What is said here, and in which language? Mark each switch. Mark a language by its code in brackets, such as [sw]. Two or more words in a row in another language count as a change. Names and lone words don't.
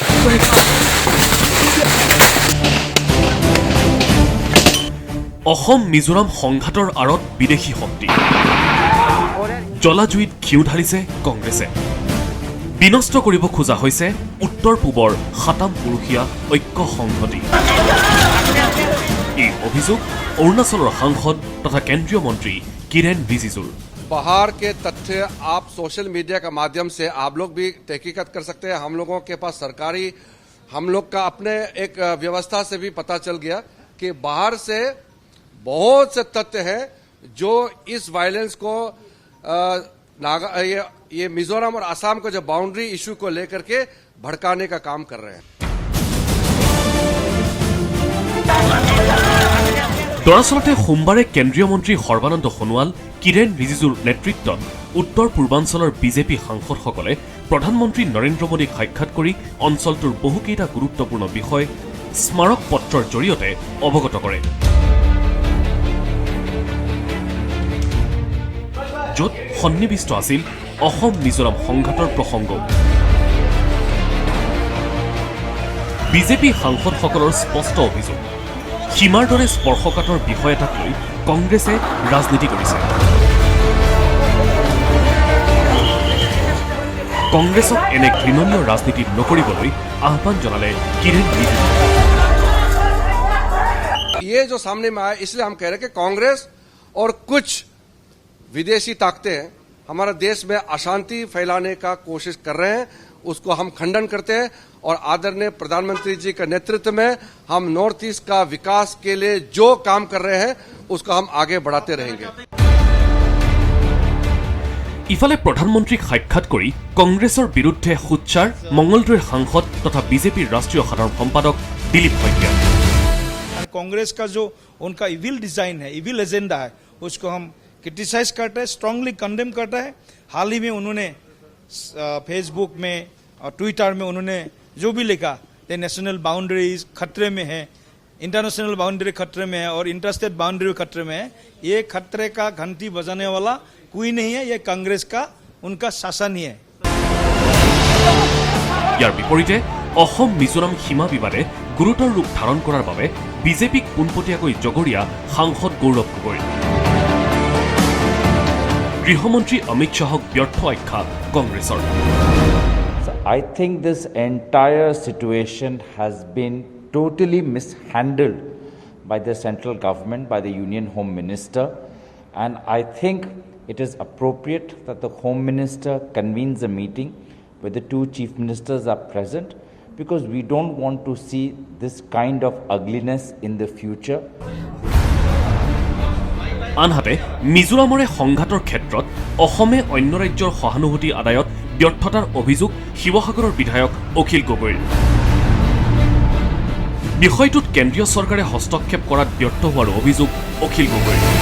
[as] অসম মিজোৰাম সংঘাতৰ আঁৰত বিদেশী শক্তি জলাজুইত ঘিউ ঢালিছে কংগ্ৰেছে বিনষ্ট কৰিব খোজা হৈছে উত্তৰ পূবৰ সাতাম পুৰুষীয়া ঐক্য সংহতি এই অভিযোগ অৰুণাচলৰ সাংসদ তথা কেন্দ্ৰীয় মন্ত্ৰী কিৰেণ ৰিজিজুৰ [hi] बाहर के तथ्य आप [en] social media [hi] के माध्यम से आप लोग भी तहकीकत कर सकते हैं। हम लोगों के पास सरकारी हम लोग का अपने एक व्यवस्था से भी पता चल गया कि बाहर से बहुत से तथ्य हैं जो इस वायलेंस को ये मिजोरम और असम को जो [en] boundary issue [hi] को लेकर के भड़काने का काम कर रहे हैं। [as] দৰাচলতে সোমবাৰে কেন্দ্ৰীয় মন্ত্ৰী সৰ্বানন্দ সোনোৱাল কিৰেণ ৰিজিজুৰ নেতৃত্বত উত্তৰ পূৰ্বাঞ্চলৰ বিজেপি সাংসদসকলে প্ৰধানমন্ত্ৰী নৰেন্দ্ৰ মোদীক সাক্ষাৎ কৰি অঞ্চলটোৰ বহুকেইটা গুৰুত্বপূৰ্ণ বিষয় স্মাৰক পত্ৰৰ জৰিয়তে অৱগত কৰে য'ত সন্নিবিষ্ট আছিল অসম মিজোৰাম সংঘাতৰ প্ৰসংগ বিজেপি সাংসদসকলৰ স্পষ্ট অভিযোগ সীমাৰ দৰে স্পৰ্শকাতৰ বিষয় এটাক লৈ কংগ্ৰেছে ৰাজনীতি কৰিছে কংগ্ৰেছক এনে ঘৃণনীয় ৰাজনীতি নকৰিবলৈ আহ্বান জনালে কিৰেণ ৰিজিজু [hi] ये जो सामने में आया इसलिए हम कह रहे हैं कि कांग्रेस और कुछ विदेशी ताकतें हमारे देश में अशांति फैलाने का कोशिश कर रहे हैं उसको हम खंडन करते हैं और आदरणीय प्रधानमंत्री जी के नेतृत्व में हम नॉर्थ ईस्ट का विकास के लिए जो काम कर रहे हैं उसको हम आगे बढ़ाते रहेंगे। [as] ইফালে প্ৰধানমন্ত্ৰী সাক্ষাৎ কৰি কংগ্ৰেছৰ বিৰুদ্ধে সোচ্চাৰ মঙ্গলদৈৰ সাংসদ তথা বিজেপি ৰাষ্ট্ৰীয় সাধাৰণ সম্পাদক দিলীপ শইকীয়া [hi] कांग्रेस का जो उनका [en] evil design [hi] है [en] evil agenda [hi] है उसको हम क्रिटिसाइज करते हैं [en] strongly condemn [hi] करता है। हाल ही में उन्होंने फेसबुक में और ट्विटर में उन्होंने जो भी लिखा कि [en] national boundaries [hi] खतरे में है [en] international boundary [hi] खतरे में है और [en] interstate boundary [hi] खतरे में है ये खतरे का घंटी बजाने वाला कोई नहीं है ये कांग्रेस का उनका शासन ही है। [as] ইয়াৰ বিপৰীতে অসম মিজোৰাম সীমা বিবাদে গুৰুতৰ ৰূপ ধাৰণ কৰাৰ বাবে বিজেপিক পোনপটীয়াকৈ জগৰীয়া সাংসদ গৌৰৱ গগৈ গৃহমন্ত্ৰী অমিত শাহক ব্যৰ্থ আখ্যা কংগ্ৰেছৰ [en] I think this entire situation has been totally mishandled by the central government, by the Union Home Minister, and I think it is appropriate that the Home Minister convenes a meeting where the two chief ministers are present because we don't want to see this kind of ugliness in the future. [as] আনহাতে মিজোৰামৰে সংঘাতৰ ক্ষেত্ৰত অসমে অন্য ৰাজ্যৰ সহানুভূতি আদায়ত ব্যৰ্থতাৰ অভিযোগ শিৱসাগৰৰ বিধায়ক অখিল গগৈৰ বিষয়টোত কেন্দ্ৰীয় চৰকাৰে হস্তক্ষেপ কৰাত ব্যৰ্থ হোৱাৰ অভিযোগ অখিল গগৈৰ